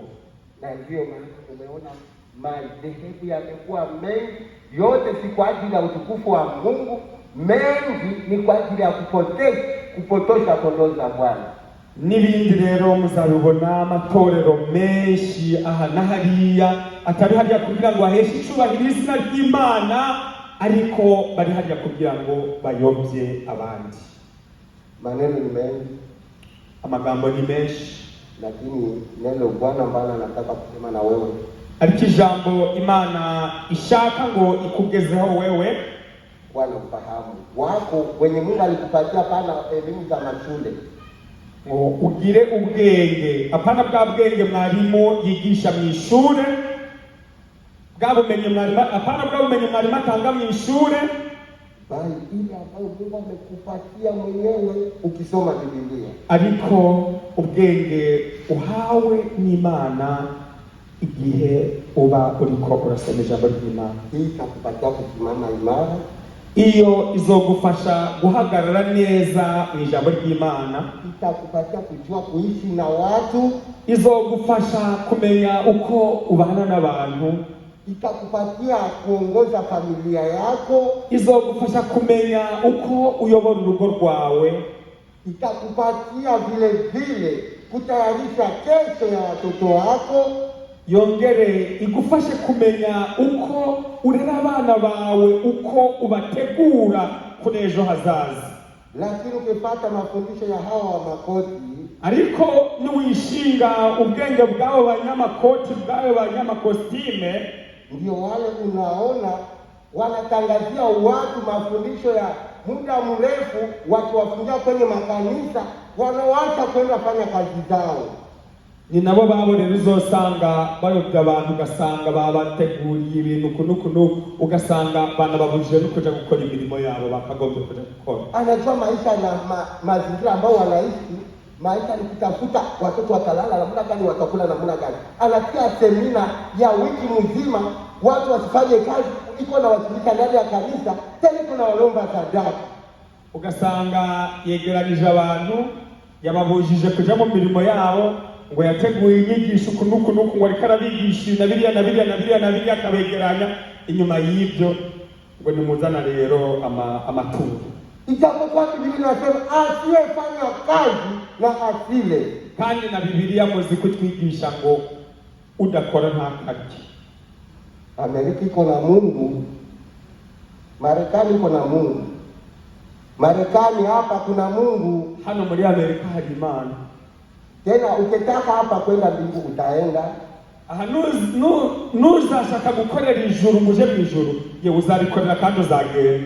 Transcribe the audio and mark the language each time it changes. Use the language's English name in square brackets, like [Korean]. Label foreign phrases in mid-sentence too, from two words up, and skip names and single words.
[Swahili] Na ndio maana tumeona madhehebu yamekuwa mengi, yote si kwa ajili ya utukufu wa Mungu, mengi ni kwa ajili ya kupotosha kondoo za Bwana. [Rundi] N'ibindi rero muzabibona amatorero menshi aha na hariya, atari hariya kugira ngo aheshe icubahiro izina ry'Imana, ariko bari hariya kugira ngo bayobye abandi. [Swahili] Maneno ni mengi, [Rundi] amagambo ni menshi, [Swahili] lakini neno Bwana ambalo anataka kusema na wewe, [Rundi] ariko ijambo Imana ishaka ngo ikugezeho wewe, [Swahili] Bwana ufahamu wako wenye Mungu alikupatia pana elimu za mashule, [Rundi] ugire ubwenge, apana bwa bwenge mwarimu yigisha mu ishure, bwa bumenyi mwarimu, apana bwa bumenyi mwarimu atanga mu ishure, [Swahili] bali ile ambayo Mungu amekupatia mwenyewe ukisoma Biblia. [Rundi] Ariko ubwenge uhawe n'Imana igihe uba uriko urasoma ijambo ry'Imana. [Swahili] Hii itakupatia kusimama imara, [Rundi] iyo izogufasha guhagarara neza mu ijambo ry'Imana, [Swahili] itakupatia kujua kuishi na watu, [Rundi] izogufasha kumenya uko ubana n'abantu, [Swahili] itakupatia kuongoza familia yako, [Rundi] izogufasha kumenya uko uyobora urugo rwawe, [Swahili] itakupatia vile vile kutayarisha kesho ya watoto wako, [Rundi] yongere igufashe kumenya uko urera abana bawe, uko ubategura kunejo hazaza. [Swahili] Lakini ukipata mafundisho ya hawa wa makoti, [Rundi] ariko niwishinga ubwenge bwabo banyamakoti, bwabo banyamakostime, [Swahili] ndio wale unaona wanatangazia watu mafundisho ya muda mrefu, wakiwafungia kwenye makanisa, wanawacha kwenda fanya kazi zao. [Rundi] Ni nabo babo rero uzosanga bayobya abantu, ugasanga babateguriye ibintu kunukunuku, ugasanga bana babujije no kuja gukora imirimo yabo bakagombye kuja gukora. [Swahili] Anajua maisha na mazingira ambao wanaishi, maisha ni kutafuta watoto watalala namna gani, watakula namna gani. Anatia semina ya wiki mzima, watu wasifanye kazi, iko na washirika ndani ya kanisa, tena kuna walomba sadaka. [Rundi] Ugasanga yegeranije abantu, yababujije kuja mu mirimo yabo, ngo yateguye inyigisho kunukunuku, ngo ariko arabigisha na biriya akabegeranya, inyuma y'ibyo ngo nimuzana rero amatungo. [Swahili] Ijapokuwa Biblia inasema asiyefanya kazi na asile, [Rundi] kandi na Biblia muzi kutwigisha ngo udakora ntakarye. [Swahili] Amerika iko na Mungu, Marekani iko na Mungu. Marekani hapa kuna Mungu, [Rundi] hano muri Amerika hari Imana. [Swahili] Tena ukitaka hapa kwenda mbingu utaenda. [Rundi] Aha nuzashaka gukorera ijuru muje mu ijuru, ye uzarikorera kandi uzagenda.